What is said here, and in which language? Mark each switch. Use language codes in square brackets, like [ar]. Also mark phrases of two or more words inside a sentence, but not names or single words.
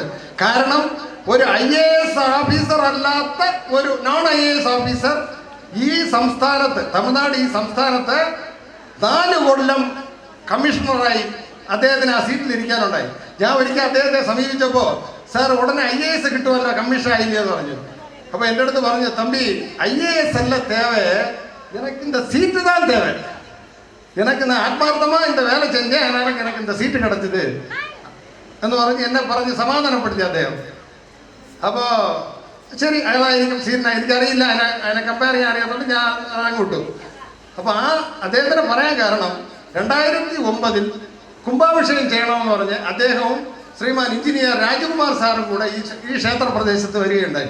[ml] കാരണം ഒരു [en] IAS officer [ml] അല്ലാത്ത ഒരു [en] non IAS officer [ml] ഈ സംസ്ഥാനത്ത്, തമിഴ്നാട് ഈ സംസ്ഥാനത്ത് 4 കൊല്ലം കമ്മീഷണറായി അദ്ദേഹത്തിന് ആ സീറ്റിലിരിക്കാനുണ്ടായി. ഞാൻ ഒരിക്കൽ അദ്ദേഹത്തെ സമീപിച്ചപ്പോൾ, സാർ ഉടനെ IAS കിട്ടുമല്ലോ, കമ്മീഷൻ ആയില്ലേ എന്ന് പറഞ്ഞു. അപ്പോൾ എൻ്റെ അടുത്ത് പറഞ്ഞു, തമ്പി IAS അല്ല [ta] தேவை, எனக்கு இந்த சீட்டு தான் தேவை, எனக்கு நான் ஆத்மார்த்தமாக இந்த வேலை செஞ்சேன், அதனால எனக்கு இந்த சீட்டு [ml] കിടച്ചത് എന്ന് പറഞ്ഞ് എന്നെ പറഞ്ഞ് സമാധാനപ്പെടുത്തി അദ്ദേഹം. അപ്പോൾ ശരി, അതായിരിക്കും സീറ്റിന്, എനിക്കറിയില്ല, അതിനെ കമ്പയർ ചെയ്യാൻ അറിയാത്തതുകൊണ്ട് ഞാൻ അങ്ങോട്ടു. അപ്പോൾ അദ്ദേഹത്തിന് പറയാൻ കാരണം 2009 കുംഭാഭിഷേകം ചെയ്യണമെന്ന് പറഞ്ഞ് അദ്ദേഹവും ശ്രീമാൻ എഞ്ചിനീയർ രാജകുമാർ സാറും കൂടെ ഈ ക്ഷേത്ര പ്രദേശത്ത് വരികയുണ്ടായി.